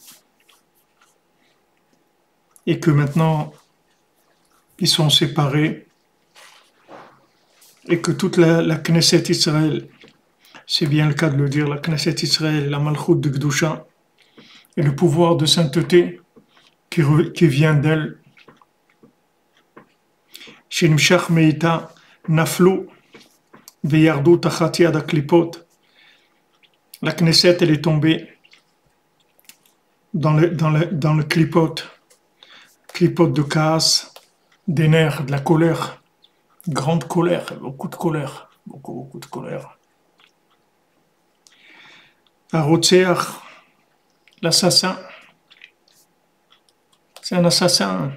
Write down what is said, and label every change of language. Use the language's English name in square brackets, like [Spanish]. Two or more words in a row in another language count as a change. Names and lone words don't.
[French] Et que maintenant, ils sont séparés. Et que toute la Knesset Israël, c'est bien le cas de le dire, la Knesset Israël, la Malchut de Gdusha, et le pouvoir de sainteté qui vient d'elle. [Hebrew] שנמשך מאתה נפלו. וירדו תחת יד הקליפות. [French] La Knesset, elle est tombée dans le klipot de Kaas, des nerfs, de la colère, grande colère, beaucoup de colère, beaucoup de colère. Arotseach, l'assassin, c'est un assassin.